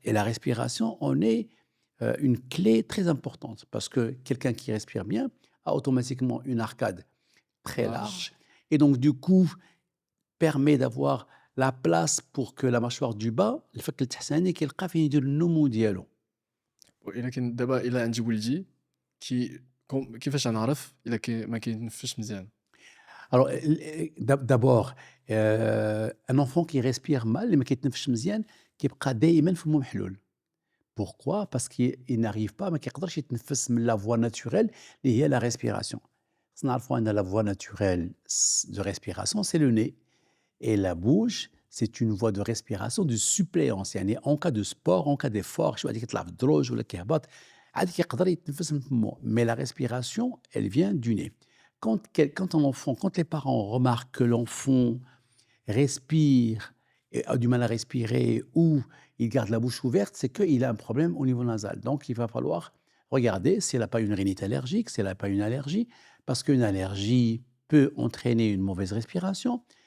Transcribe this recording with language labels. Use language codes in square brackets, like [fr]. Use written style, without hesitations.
[fr] Et la respiration en est une clé très importante parce que quelqu'un qui respire bien a automatiquement une arcade très Large. large et donc du coup permet d'avoir la place pour que la mâchoire du bas [ar] الفك التحتاني كيلقى فين يدير النمو ديالو. ولكن دابا إلا عندي ولدي كيفاش غنعرف إلا ما كيتنفسش مزيان؟ [fr] Alors d'abord un enfant qui respire mal [ar] اللي ما كيتنفسش مزيان كيبقى دائما فمه محلول. [fr] Pourquoi? Parce qu'il n'arrive pas [ar] ما كيقدرش يتنفس من [fr] la voie naturelle [ar] اللي هي [fr] la respiration. [ar] خصنا نعرفوا أن [fr] la voie naturelle de respiration c'est le nez. Et la bouche, c'est une voie de respiration de suppléance. [ar] يعني [fr] en cas de sport, en cas d'effort, [ar] شي واحد كيطلع في الدروج ولا كيهبط عاد كيقدر يتنفس من فمو. [fr] Mais la respiration, elle vient du nez. Quand les parents remarquent que l'enfant respire et a du mal à respirer ou il garde la bouche ouverte, c'est qu'il a un problème au niveau nasal. Donc il va falloir regarder s'il n'a pas une rhinite allergique, s'il n'a pas une allergie, parce qu'une allergie peut entraîner une mauvaise respiration.